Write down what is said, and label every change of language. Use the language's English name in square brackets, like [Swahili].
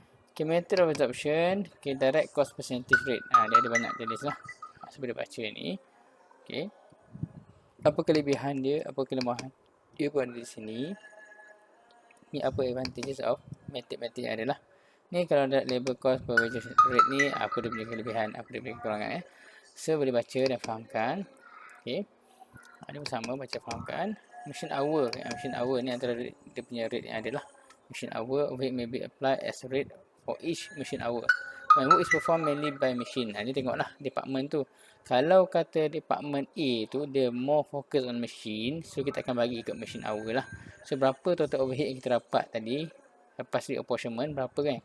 [English] Okay, method of absorption. Okay, direct cost percentage rate. [Malay] Dia ada banyak jenis lah. So boleh baca ni. Okay. Apa kelebihan dia, apa kelemahan dia pun ada di sini. Ni apa advantages of method yang ada lah. Ni kalau ada label cost per wages rate ni, apa dia punya kelebihan, apa dia punya kekurangan So boleh baca dan fahamkan. Okay. Ini bersama baca fahamkan. Machine hour. Machine hour ni antara dia punya rate yang ada lah. [English] Machine hour overhead may be applied as rate for each machine hour. When work is performed mainly by machine. [Malay] Ni tengoklah department tu. Kalau kata department A tu dia [English] more focus on machine, [Malay] so kita akan bagi ikut machine hour lah. So berapa total overhead yang kita dapat tadi lepas di apportionment, berapa kan?